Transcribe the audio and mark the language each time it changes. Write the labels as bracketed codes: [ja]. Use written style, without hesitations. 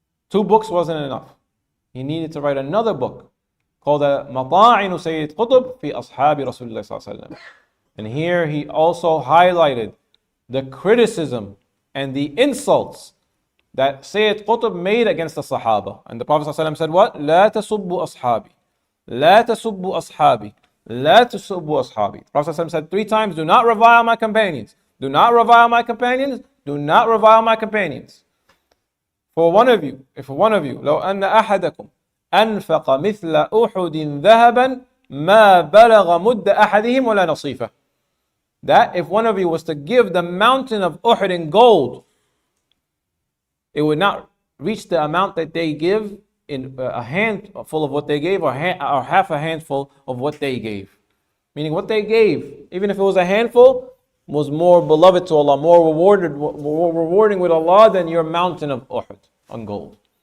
[en] 2 books wasn't enough. He needed to write another book called Mata'inu Sayyid Qutb fi Ashabi Rasulullah sallallahu alaihi wasallam. And here he also highlighted the criticism and the insults that Sayyid Qutb made against the Sahaba. And the Prophet ﷺ said what? [ar] لا تسبوا أصحابي لا تسبوا أصحابي لا تسبوا أصحابي. [en] The Prophet ﷺ said 3 times, do not revile my companions. Do not revile my companions. Do not revile my companions. For one of you, [ar] لو أن أحدكم أنفق مثل أحد ذهبا ما بلغ مد أحدهم ولا نصيفه. [en] That if one of you was to give the mountain of Uhud in gold, it would not reach the amount that they give in a handful of what they gave, or half a handful of what they gave. Meaning what they gave, even if it was a handful, was more beloved to Allah, more rewarding with Allah than your mountain of Uhud on gold.